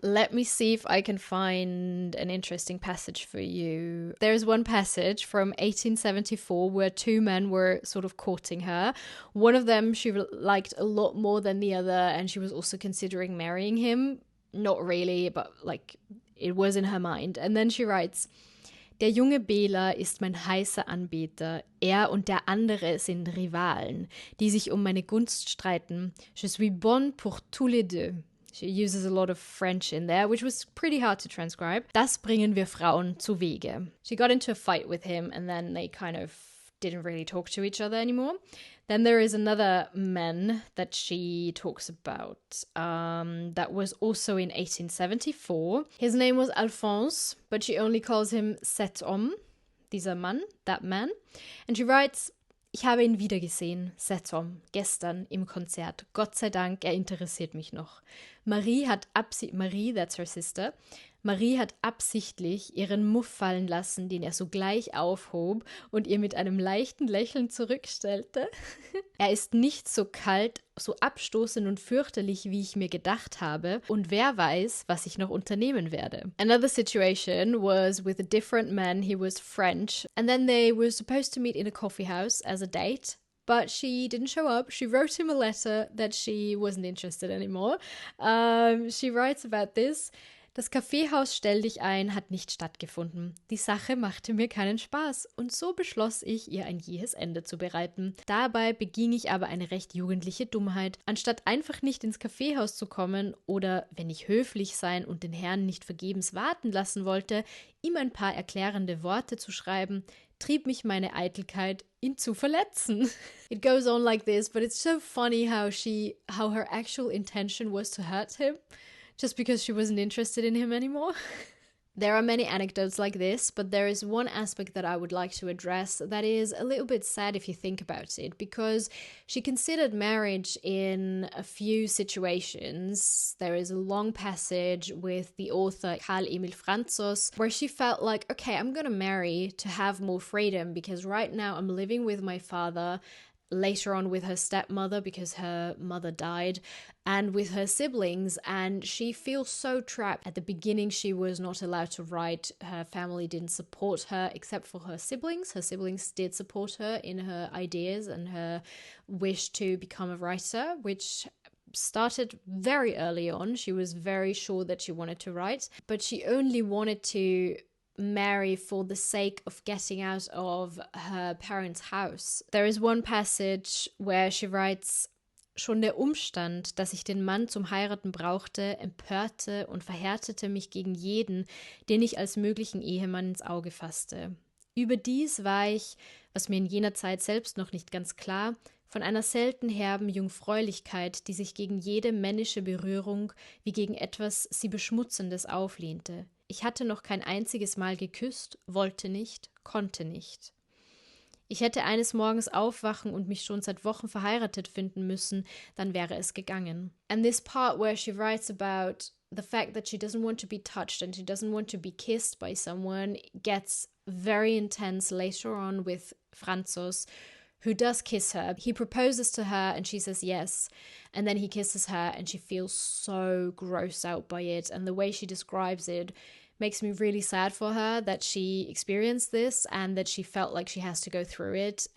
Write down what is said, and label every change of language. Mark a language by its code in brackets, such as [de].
[en] Let me see if I can find an interesting passage for you. There's one passage from 1874 where two men were sort of courting her. One of them she liked a lot more than the other, and she was also considering marrying him. Not really, but like it was in her mind. And then she writes, [de] Der junge Bela ist mein heißer Anbeter. Er und der andere sind Rivalen, die sich meine Gunst streiten. [fr] Je suis bonne pour tous les deux. [en] She uses a lot of French in there, which was pretty hard to transcribe. [de] Das bringen wir Frauen zu Wege. [en] She got into a fight with him, and then they kind of didn't really talk to each other anymore. Then there is another man that she talks about that was also in 1874. His name was Alphonse, but she only calls him [fr] cet homme, [de] dieser Mann, [en] that man. And she writes, [de] Ich habe ihn wiedergesehen, [fr] cet homme, [de] gestern im Konzert. Gott sei Dank, interessiert mich noch. Marie, [en] that's her sister, [de] Marie hat absichtlich ihren Muff fallen lassen, den er sogleich aufhob und ihr mit einem leichten Lächeln zurückstellte. Er ist nicht so kalt, so abstoßend und fürchterlich, wie ich mir gedacht habe, und wer weiß, was ich noch unternehmen werde. [en] Another situation was with a different man. He was French, and then they were supposed to meet in a coffee house as a date. But she didn't show up. She wrote him a letter that she wasn't interested anymore. She writes about this. [de] Das Kaffeehaus Stell dich ein hat nicht stattgefunden. Die Sache machte mir keinen Spaß und so beschloss ich, ihr ein jähes Ende zu bereiten. Dabei beging ich aber eine recht jugendliche Dummheit. Anstatt einfach nicht ins Kaffeehaus zu kommen oder, wenn ich höflich sein und den Herrn nicht vergebens warten lassen wollte, ihm ein paar erklärende Worte zu schreiben, trieb mich meine Eitelkeit, ihn zu verletzen. [en] It goes on like this, but it's so funny how her actual intention was to hurt him. Just because she wasn't interested in him anymore. There are many anecdotes like this, but there is one aspect that I would like to address that is a little bit sad if you think about it, because she considered marriage in a few situations. There is a long passage with the author Karl Emil Franzos where she felt like, okay, I'm going to marry to have more freedom because right now I'm living with my father, later on with her stepmother because her mother died, and with her siblings, and she feels so trapped. At the beginning she was not allowed to write. Her family didn't support her except for her siblings. Her siblings did support her in her ideas and her wish to become a writer, which started very early on. She was very sure that she wanted to write, but she only wanted to marry for the sake of getting out of her parents' house. There is one passage where she writes, [de] Schon der Umstand, dass ich den Mann zum Heiraten brauchte, empörte und verhärtete mich gegen jeden, den ich als möglichen Ehemann ins Auge fasste. Überdies war ich, was mir in jener Zeit selbst noch nicht ganz klar, von einer selten herben Jungfräulichkeit, die sich gegen jede männische Berührung wie gegen etwas sie Beschmutzendes auflehnte. Ich hatte noch kein einziges Mal geküsst, wollte nicht, konnte nicht. Ich hätte eines Morgens aufwachen und mich schon seit Wochen verheiratet finden müssen, dann wäre es gegangen. [en] And this part where she writes about the fact that she doesn't want to be touched and she doesn't want to be kissed by someone gets very intense later on with Franzos, who does kiss her. He proposes to her and she says yes, and then he kisses her and she feels so grossed out by it, and the way she describes it makes me really sad for her that she experienced this and that she felt like she has to go through it.